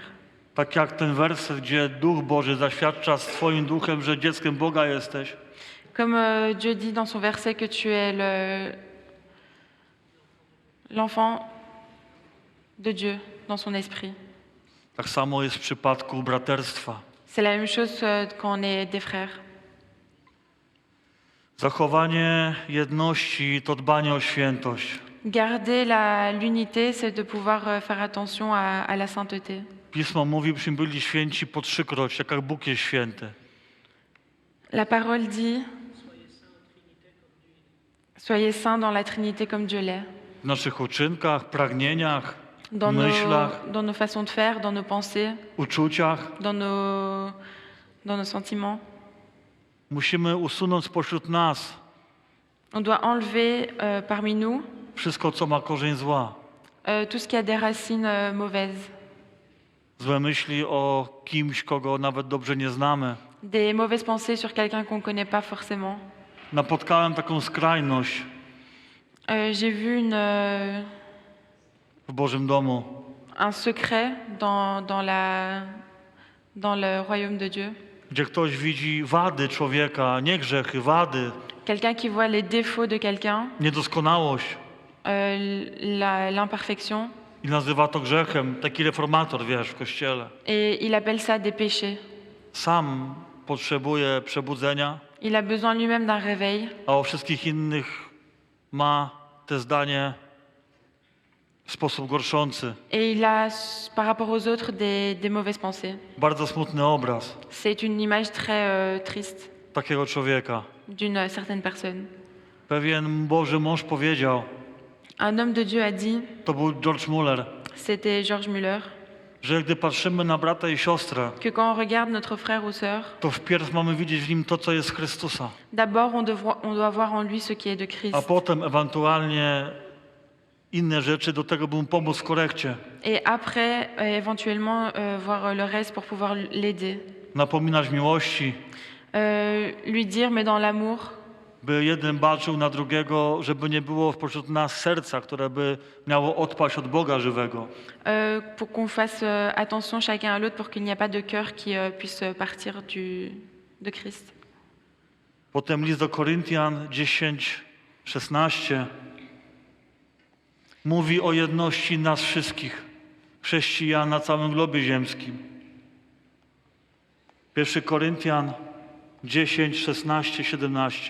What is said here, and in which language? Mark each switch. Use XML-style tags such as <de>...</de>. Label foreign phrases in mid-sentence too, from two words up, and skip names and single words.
<pl>Tak jak ten werset, gdzie Duch Boży zaświadcza swoim duchem, że dzieckiem Boga jesteś.</pl> <fr>Comme Dieu dit dans son verset que tu es l'enfant de Dieu dans son esprit.</fr> <pl>Tak samo jest w przypadku braterstwa.</pl> <fr>C'est la même chose quand on est des frères.</fr> <pl>Zachowanie jedności to dbanie o świętość.</pl> <fr>Garder l'unité, c'est de pouvoir faire attention à la sainteté.</fr> <pl>Pismo mówi, byśmy byli święci po trzykroć, jak Bóg jest święty.</pl> <fr>La parole dit soyez saints dans la Trinité comme Dieu l'est.</fr> <pl>W naszych uczynkach, pragnieniach,</pl> <fr>Dans</fr> <pl>myślach,</pl> <fr>dans nos façons de faire, dans nos pensées,</fr> <pl>uczuciach.</pl> <fr>dans nos sentiments.</fr> <pl>Musimy usunąć spośród nas</pl> <fr>On doit enlever parmi nous</fr> <pl>wszystko, co ma korzeń zła.</pl> <fr>tout ce qui a des racines mauvaises,</fr> <pl>Złe myśli o kimś, kogo nawet dobrze nie znamy.</pl> <fr>des mauvaises pensées sur quelqu'un qu'on ne connaît pas forcément.</fr> <pl>Napotkałem taką skrajność</pl> <fr>J'ai vu</fr> <pl>w Bożym domu.</pl> <fr>un secret dans le royaume de Dieu.</fr> <pl>Gdzie ktoś widzi wady człowieka, nie grzechy, wady,</pl> <fr>Quelqu'un qui voit les défauts de quelqu'un,</fr> <pl>niedoskonałość</pl> <fr>l'imperfection,</fr> <pl>i nazywa to grzechem. Taki reformator, wiesz, w kościele.</pl> <fr>et il appelle ça des péchés.</fr> <pl>Sam potrzebuje przebudzenia,</pl> <fr>Il a besoin lui-même d'un réveil,</fr> <pl>a o wszystkich innych ma te zdanie w sposób gorszący.</pl> <fr>et il a, par rapport aux autres, des mauvaises pensées.</fr> <pl>Bardzo smutny obraz</pl> <fr>C'est une image très triste</fr> <pl>takiego człowieka.</pl> <fr>d'une certaine personne.</fr> <pl>Pewien Boży mąż powiedział,</pl> <fr>Un homme de Dieu a dit,</fr> <pl>to był George Muller,</pl> <fr>c'était George Muller,</fr> <pl>że gdy patrzymy na brata i siostrę,</pl> <fr>que quand on regarde notre frère ou sœur,</fr> <pl>to wpierw mamy widzieć w nim to, co jest z Chrystusa,</pl> <fr>d'abord on doit voir en lui ce qui est de</fr> <pl>a</pl> <fr>Christ.</fr> <pl>potem ewentualnie inne rzeczy do tego, by mu pomóc w korekcie.</pl> <fr>Et après, éventuellement, voir le reste pour pouvoir l'aider.</fr> <pl>Napominać miłości,</pl> <fr>Lui dire, mais dans l'amour,</fr> <pl>by jeden baczył na drugiego, żeby nie było pośród nas serca, które by miało odpaść od Boga żywego.</pl> <fr>pour qu'on fasse attention chacun à l'autre pour qu'il n'y ait pas de cœur qui puisse partir de Christ.</fr> <pl>Potem list do Koryntian 10:16 mówi o jedności nas wszystkich, chrześcijan na całym globie ziemskim. 1 Koryntian 10:16-17.</pl>